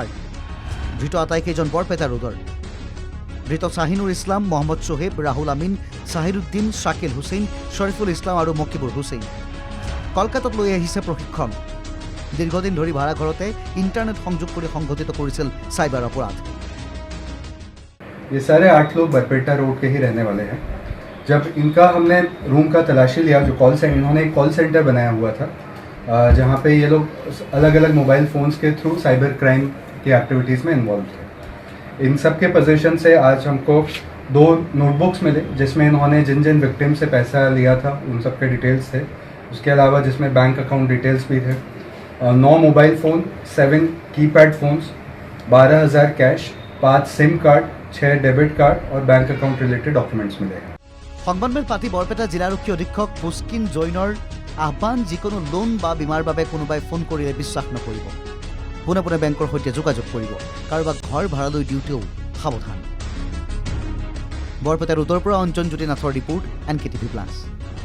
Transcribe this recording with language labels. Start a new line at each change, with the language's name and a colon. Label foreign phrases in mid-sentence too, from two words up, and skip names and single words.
Assamese: ধৃত আটাইকেইজন বৰপেটা ৰোডৰ। ধৃত শাহিনুৰ ইছলাম, মহম্মদ সোহেব, ৰাহুল আমিন, ছাহিৰুদ্দিন, শ্বাকিল হুছেইন, শ্বৰিফুল ইছলাম আৰু মকিবুৰ হুছেইন। কলকাতাত লৈ আহিছে প্ৰশিক্ষণ। দীৰ্ঘদিন ধৰি ভাড়াঘৰতে ইণ্টাৰনেট সংযোগ কৰি সংঘটিত কৰিছিল চাইবাৰ অপৰাধ।
Hindi: ये सारे 8 लोग बरपेटा रोड के ही रहने वाले हैं। जब इनका हमने रूम का तलाशी लिया, जो इन्होंने एक कॉल सेंटर बनाया हुआ था जहाँ पे ये लोग अलग अलग
English: mobile phones
Hindi: के थ्रू
English: cyber crime
Hindi: की एक्टिविटीज़ में इन्वॉल्व थे। इन सब के पोजीशन से आज हमको 2 नोटबुक्स मिले जिसमें इन्होंने जिन जिन विक्टिम से पैसा लिया था उन सब के डिटेल्स थे। उसके अलावा जिसमें
English: bank account details
Hindi: भी थे। 9
English: mobile phone,
Hindi: 7
English: keypad phones,
Hindi: 12,000 कैश, 5
English: SIM card,
Hindi: 6
English: debit card
Hindi: और
English: bank account related documents
Hindi: मिले।
Assamese: সংবাদমেল পাতি বৰপেটা জিলাৰক্ষী অধীক্ষক পুষ্কিন জৈনৰ আহ্বান, যিকোনো লোন বা বীমাৰ বাবে কোনোবাই ফোন কৰিলে বিশ্বাস নকৰিব। পোনে পোনে বেংকৰ সৈতে যোগাযোগ কৰিব। কাৰোবাক ঘৰ ভাড়ালৈ দিওঁতেও সাৱধান। বৰপেটা ৰোডৰ পৰা অঞ্জন জ্যোতিনাথৰ ৰিপৰ্ট, NKTV+।